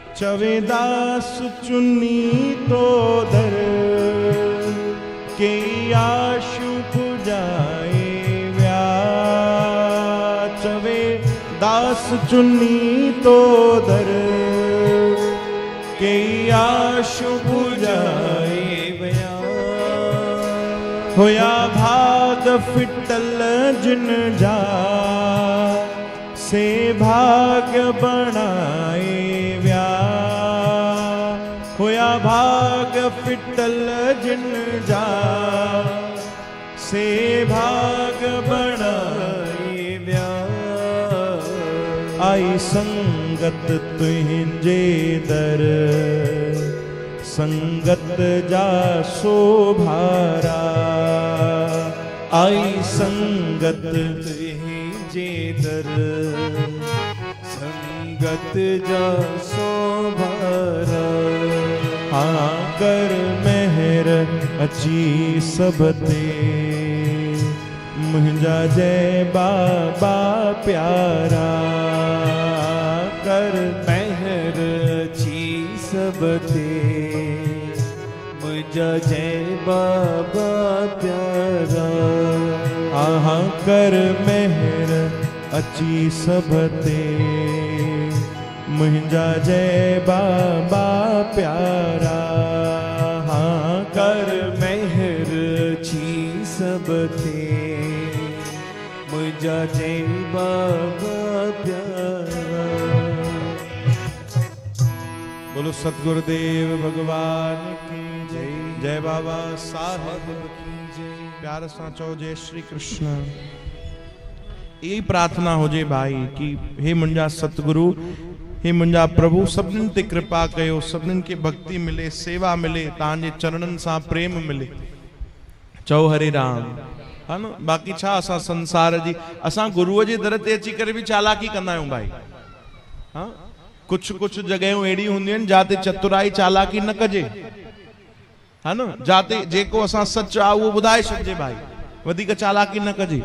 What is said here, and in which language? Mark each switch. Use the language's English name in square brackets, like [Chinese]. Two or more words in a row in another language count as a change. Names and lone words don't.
[Sindhi] चवे दास चुन्नी तो दर के आशु पुजाए व्या चवे दास चुन्नी तो दर के आशु पुजाए व्या होया भाग फिटल जिन जा से भाग्य बनाए व्या होया भाग फिटल जिन जा से भाग बनाए व्या आई संगत तुझे दर संगत जा शोभारा आई संगत तुझे दर संगत जा शोभारा हाँ कर मेहर अची सबते मुझा जय बाबा प्यारा कर मेहर अची सबते मुझा जय बाबा प्यारा आहा कर मेहर अची सबते मुझा जय बाबा प्यारा हाँ कर मेहर अची सबते मुझा जय बाबा प्यारा। [Hindi] बोलो सतगुरुदेव भगवान की जय। जय बाबा साहेब की जय। [Sindhi] प्यार सां चओ [Hindi] जय श्री कृष्ण। [Sindhi] यही प्रार्थना हो जे भाई कि हे मुंजा सतगुरु हे मुंजा प्रभु सभिनीनि ते कृपा कयो सभिनीनि खे भक्ति मिले सेवा मिले तव्हांजे चरणनि सां प्रेम मिले। चओ हरे राम हा न। बाक़ी छा असां संसार जी असां गुरुअ जे दर ते अची करे बि चालाकी कंदा आहियूं भाई। हाँ कुछ कुछ जगहियूं अहिड़ी हूंदियूं आहिनि जाते चतुराई चालाकी न कजे हा न। जाते जेको असां सच आहे उहो ॿुधाए छॾिजे भाई वधीक चालाकी न कजे।